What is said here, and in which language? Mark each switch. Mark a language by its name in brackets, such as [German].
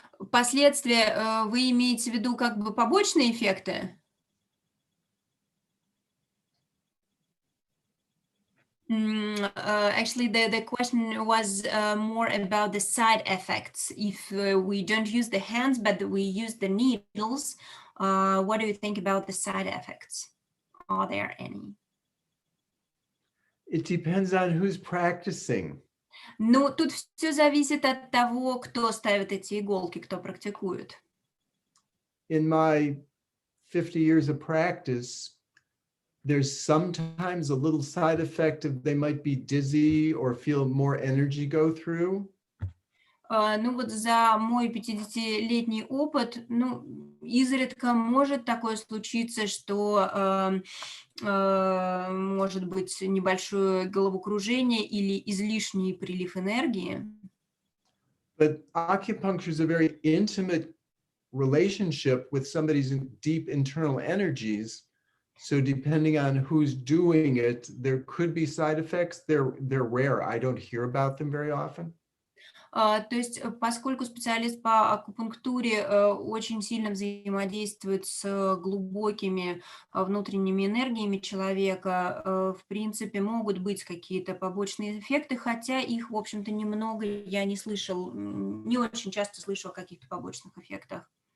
[Russian] Последствия, вы имеете в виду как бы побочные эффекты? [English] Actually, the question was more about the side effects. If we don't use the hands, but we use the needles, what do you think about the side effects? Are there any? It depends on who's practicing. [Russian] Ну, тут все зависит от того, кто ставит эти иголки, кто практикует. [English] In my 50 years of practice, there's sometimes a little side effect of they might be dizzy or feel more energy go through. [Russian] Ну вот за мой 50-летний опыт, ну, изредка может такое случиться, что может быть небольшое головокружение или излишний прилив энергии. [English] But acupuncture is a very intimate relationship with somebody's deep internal energies. So depending on who's doing it, there could be side effects. They're rare. I don't hear about them very often. [Russian] То есть, поскольку специалист по акупунктуре очень сильно взаимодействует с глубокими внутренними энергиями человека, в принципе, могут быть какие-то побочные эффекты, хотя их, в общем-то, немного, я не слышал, не очень часто слышу о каких-то побочных эффектах.